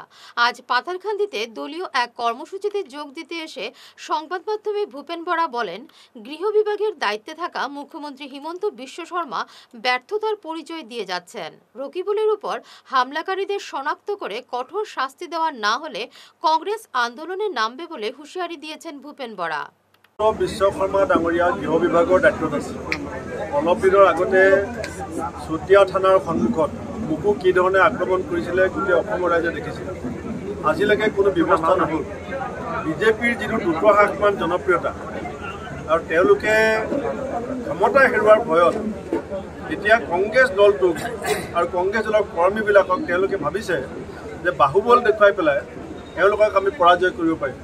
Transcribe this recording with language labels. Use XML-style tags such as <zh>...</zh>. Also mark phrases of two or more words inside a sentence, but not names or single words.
<bn>আজ পাথারকান্দিতে দলীয় এক কর্মসূচিতে যোগ দিতে এসে সংবাদ মাধ্যমে ভূপেন বরা বলেন, গৃহ বিভাগের দায়িত্বে থাকা মুখ্যমন্ত্রী হিমন্ত বিশ্ব শর্মা ব্যর্থতার পরিচয় দিয়ে যাচ্ছেন। রকিবুলের উপর হামলাকারীদের শনাক্ত করে কঠোর শাস্তি দেওয়া না হলে কংগ্রেস আন্দোলনের নামবে বলে হুঁশিয়ারি দিয়েছেন ভূপেন বরা।</bn> <as>বিশ্ব শৰ্মা ডাঙৰীয়া গৃহ বিভাগৰ দায়িত্বত আছে। অলপ দিনৰ আগতে চতিয়া থানাৰ সন্মুখত মোকো কি ধৰণে আক্ৰমণ কৰিছিলে গোটেই অসমৰ ৰাইজে দেখিছিল। আজিলৈকে কোনো ব্যৱস্থা নহ'ল। বিজেপিৰ যিটো দ্ৰুতহ্ৰাসমান জনপ্ৰিয়তা আৰু তেওঁলোকে ক্ষমতা হেৰুৱাৰ ভয়ত এতিয়া কংগ্ৰেছ দলটোক আৰু কংগ্ৰেছ দলৰ কৰ্মীবিলাকক তেওঁলোকে ভাবিছে যে বাহুবল দেখুৱাই পেলাই তেওঁলোকক আমি পৰাজয় কৰিব পাৰিম।</as>